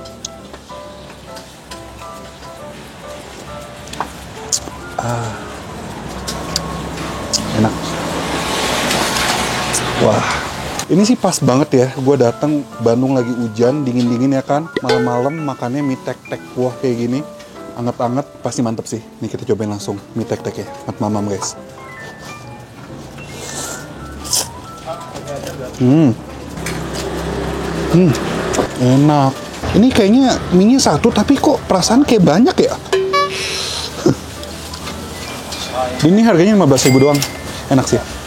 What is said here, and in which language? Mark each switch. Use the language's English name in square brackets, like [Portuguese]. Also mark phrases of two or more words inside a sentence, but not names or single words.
[Indonesian] Enak. Wah, ini sih pas banget ya. Gue datang Bandung lagi hujan, dingin-dingin ya kan. Malam-malam makannya mie tek-tek kuah kayak gini. Anget-anget pasti mantep sih. Nih kita cobain langsung mie tek-tek ya. Mat mamam guys. Enak. Ini kayaknya mie-nya satu tapi kok perasaan kayak banyak ya. Ini harganya 15.000 doang. Enak sih.